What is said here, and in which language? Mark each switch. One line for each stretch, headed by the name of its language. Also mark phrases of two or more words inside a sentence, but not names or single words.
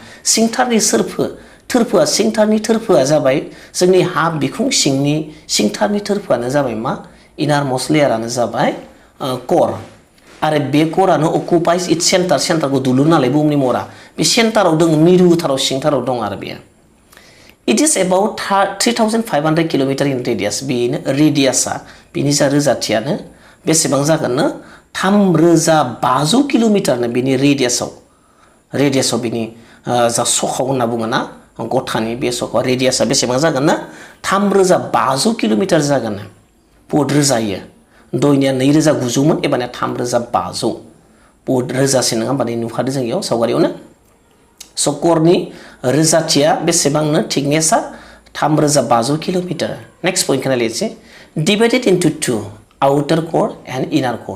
Bodo: सिंथारनि सिंथारनि थोरफोआ जाबाय जोंनि हा बिखुं सिंनि सिंथारनि थोरफोआनो जाबाय मा
English: innermost layer
Bodo: जाबाय कोर आरो बे कोरानो
English: occupies its centre
Bodo: दुलुर नालाय बुहुमनि महरा बे सेंटाराव दङ मिरुथाराव सिंथाराव दं आरो बेयो
English: it is about 3500 kilometre in radius
Bodo: बेनो रेडियासआ बिनि जा रोजाथियानो बेसेबां जागोन 3500 किलोमीटरनो बिनि रेडियासआव बिनि जा सखाव होनना बुङो ना गथानि बे सखाव रेडियासआ बेसेबां जागोन 3500 किलोमीटर जागोन बहुत रोजायो दयनिया 2900 मोन एबारनिया 3500 बहुत रोजासिन नङा होमबा नुखादों जों इयाव सावगारियावनो स' करनि रोजाथिया बेसेबांनो थिकनेसआ 3500 किल'मिटार
English: next point
Bodo: नायनोसै
English: divided into two outer core and inner core